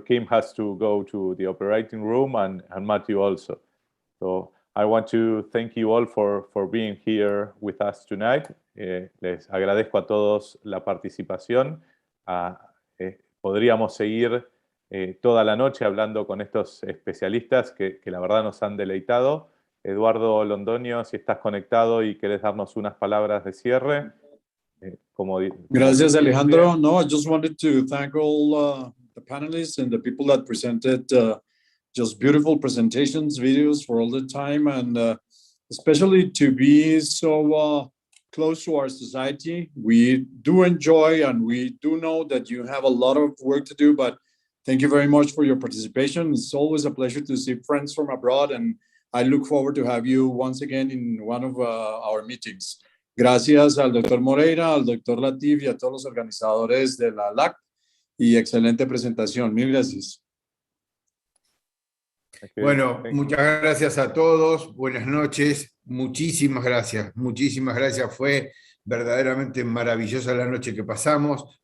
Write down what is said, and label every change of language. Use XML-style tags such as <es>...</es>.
<en>Kim has to go to the operating room, and Matthew also. So I want to thank you all for being here with us tonight.</en> <es>Les agradezco a todos la participación. Podríamos seguir toda la noche hablando con estos especialistas que la verdad nos han deleitado. Eduardo Londoño, si estás conectado y querés darnos unas palabras de cierre. Gracias, Alejandro.</es> <en>No, I just wanted to thank all the panelists and the people that presented just beautiful presentations, videos for all the time, and especially to be so close to our society. We do enjoy, and we do know that you have a lot of work to do, but thank you very much for your participation. It's always a pleasure to see friends from abroad, and I look forward to have you once again in one of our meetings.</en> <es>Gracias al Dr. Moreira, al Dr. Latif y a todos los organizadores de la LAC, y excelente presentación. Mil gracias. Bueno, muchas gracias a todos. Buenas noches. Muchísimas gracias. Muchísimas gracias. Fue verdaderamente maravillosa la noche que pasamos.</es>